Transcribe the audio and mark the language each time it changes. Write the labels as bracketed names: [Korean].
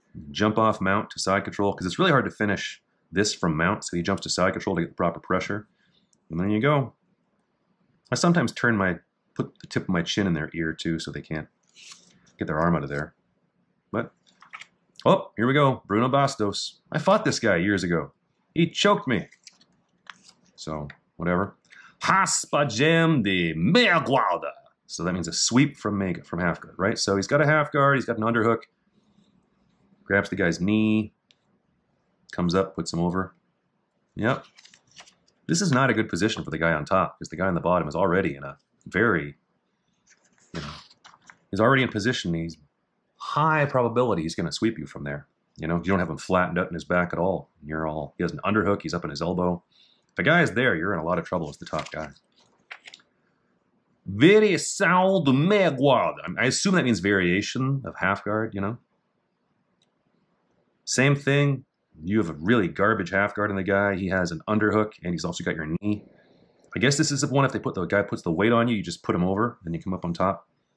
[English] Jump off mount to side control, because it's really hard to finish this from mount, so he jumps to side control to get the proper pressure. And there you go. I sometimes put the tip of my chin in their ear too, so they can't get their arm out of there. But, oh, here we go. Bruno Bastos. I fought this guy years ago. He choked me. So, whatever. [Portuguese] Raspagem de meia guarda. [English] So that means a sweep from half guard, right? So he's got a half guard, he's got an underhook, grabs the guy's knee, comes up, puts him over. Yep. This is not a good position for the guy on top, because the guy on the bottom is already in a very, he's already in position. He's high probability he's going to sweep you from there. You don't have him flattened out in his back at all. He has an underhook, he's up in his elbow. If the guy is there, you're in a lot of trouble as the top guy. [Portuguese] Variação de meia guarda. [English] I assume that means variation of half guard, Same thing. You have a really garbage half guard on the guy. He has an underhook, and he's also got your knee. I guess this is the one if the guy puts the weight on you, you just put him over, and you come up on top.